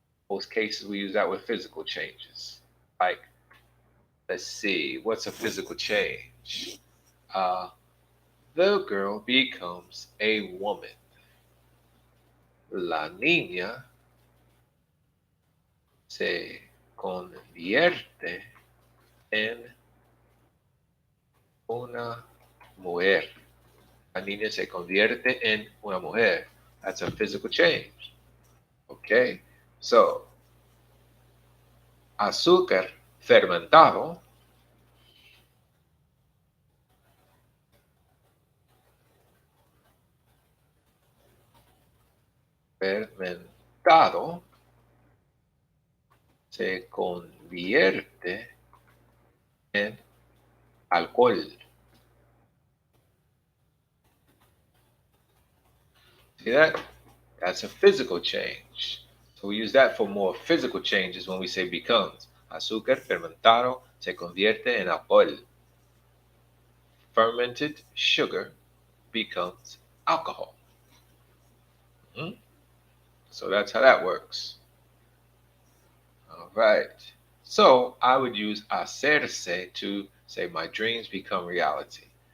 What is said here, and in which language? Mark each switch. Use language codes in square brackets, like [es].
[en] Most cases we use that with physical changes. Like, let's see, what's a physical change? Uh, the girl becomes a woman. [es] La niña se convierte en una mujer. La niña se convierte en una mujer. [en] That's a physical change. Okay? [es] So, azúcar fermentado, fermentado se convierte en alcohol. [en] See that? That's a physical change. So we use that for more physical changes when we say becomes. [es] Azúcar fermentado se convierte en alcohol. [en] Fermented sugar becomes alcohol. Hmm? So that's how that works. All right. So I would use hacerse to say my dreams become reality.